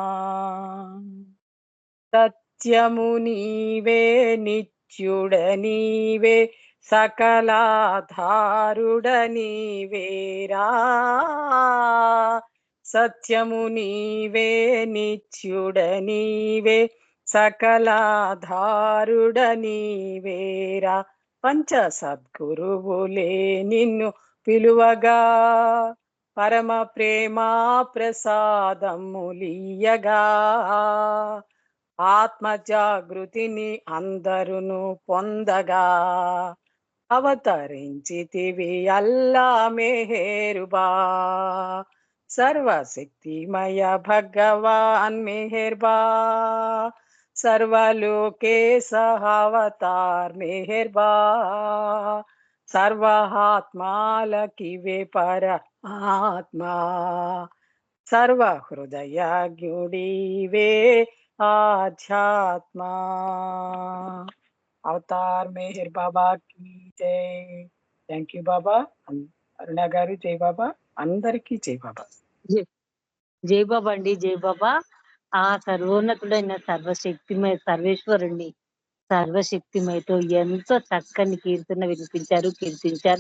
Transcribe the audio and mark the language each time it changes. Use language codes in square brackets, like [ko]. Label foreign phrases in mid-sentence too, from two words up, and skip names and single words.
[te] సత్యము నీవే నిత్యుడ నీవే సకలాధారుడ నీవేరా, సత్యము నీవే నిత్యుడ నీవే సకలాధారుడ నీవేరా, పంచ సద్గురువులే నిన్ను పిలువగా, పరమ ప్రేమా ప్రసాదములియగా, ఆత్మ జాగృతిని అందరును పొందగా, అవతరించితివి అల్లా మెహర్బా, సర్వశక్తిమయ భగవాన్ మెహర్బా, సర్వలోకేశ అవతార్ మెహర్బా, సర్వాత్మాలకివే పరమాత్మా, సర్వ హృదయాగ్నివే ఆధ్యాత్మా। [hi] अवतार मेहर बाबा की जय। [en] thank you [te] బాబా. అరుణ గారు జై బాబా, అందరికీ జై బాబా. జై బాబా అండి, జై బాబా. ఆ సర్వోన్నతుడైన సర్వశక్తిమయ సర్వేశ్వరుణ్ణి సర్వశక్తిమయతో ఎంతో చక్కని కీర్తన కీర్తించారు.